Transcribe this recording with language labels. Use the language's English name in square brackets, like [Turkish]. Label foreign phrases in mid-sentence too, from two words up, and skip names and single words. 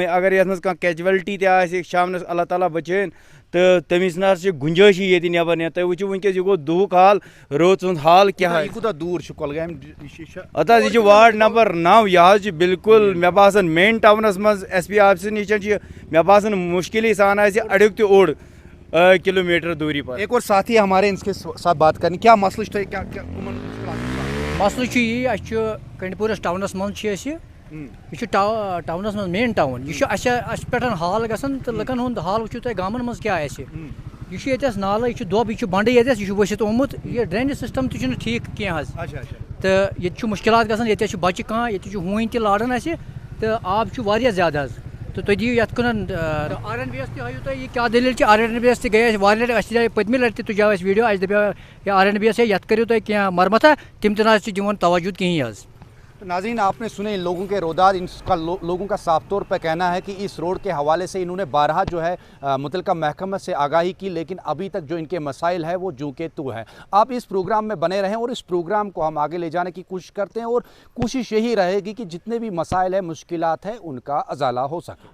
[Kashmiri] اگر یتھ منٛز کانٛہہ کیجویلٹی تہِ آسہِ شامنس اللہ تعالیٰ بچٲیِن تہٕ تٔمِس نہ حظ چھِ گُنجٲیشی ییٚتہِ نٮ۪بر نیرِ. تُہۍ وٕچھِو وٕنکیٚس یہِ گوٚو دُہُک حال, رٲژ ہُنٛد حال کیاہ یہِ کوٗتاہ دوٗر چھُ کۄلگامہِ نِش؟ اتھ حظ یہِ چھِ وارڈ نمبر 9. یہِ حظ چھِ بالکل مےٚ باسان مین ٹاونس منٛز ایس پی آفسس نِش چھِ مےٚ باسان مُشکِلٕے سان آسہِ اڑیُک تہِ اوٚڑ کلوٗمیٹر دوٗری پر. [Urdu] ایک اور ساتھی ہمارے ان کے ساتھ بات کرنی. [Kashmiri] کیا مسئلہ چھُ تۄہہِ کیا مسلہٕ چھُ یی, اَسہِ چھُ کنڈپوٗرِس ٹاونس منٛز چھِ أسۍ یہِ چھُ ٹاونس منٛز مین ٹاوُن. یہِ چھُ اَسہِ پٮ۪ٹھ حال گژھان تہٕ لُکن ہُنٛد حال وٕچھِو تُہۍ گامن منٛز کیاہ آسہِ. یہِ چھُ ییٚتٮ۪س نالہٕ, یہِ چھُ دۄب, یہِ چھُ بنٛڈٕ ییٚتٮ۪س, یہِ چھُ ؤسِتھ آمُت. یہِ ڈرینیج سسٹم تہِ چھُنہٕ ٹھیٖک کینٛہہ حظ, تہٕ ییٚتہِ چھُ مُشکلات گژھان. ییٚتٮ۪س چھُ بچہِ کانٛہہ, ییٚتہِ چھُ ہوٗنۍ تہِ لاران اَسہِ تہٕ آب چھُ واریاہ زیادٕ حظ. تہٕ تُہۍ دِیِو یتھ کُن آر این بی یس تہِ ہٲیِو تُہۍ یہِ کیاہ دٔلیٖل چھِ. آر این بی یس تہِ گٔیے أسۍ واریاہ لٹہِ, اَسہِ دِژے پٔتمہِ لٹہِ تہِ تُجاو اَسہِ ویٖڈیو, اَسہِ دپیو یا آر این بی یس ہے یتھ کٔرِو تُہۍ کینٛہہ مرمتھا, تِم تہِ نہ حظ چھِ دِوان توجہ کِہیٖنۍ حظ. [Urdu] ناظرین آپ نے سنے ان لوگوں کے روداد, لوگوں کا صاف طور پہ کہنا ہے کہ اس روڈ کے حوالے سے انہوں نے بارہا جو ہے متعلقہ محکمہ سے آگاہی کی, لیکن ابھی تک جو ان کے مسائل ہے وہ جوں کے تو ہے. آپ اس پروگرام میں بنے رہیں اور اس پروگرام کو ہم آگے لے جانے کی کوشش کرتے ہیں, اور کوشش یہی رہے گی کہ جتنے بھی مسائل ہیں, مشکلات ہیں, ان کا ازالہ ہو سکے.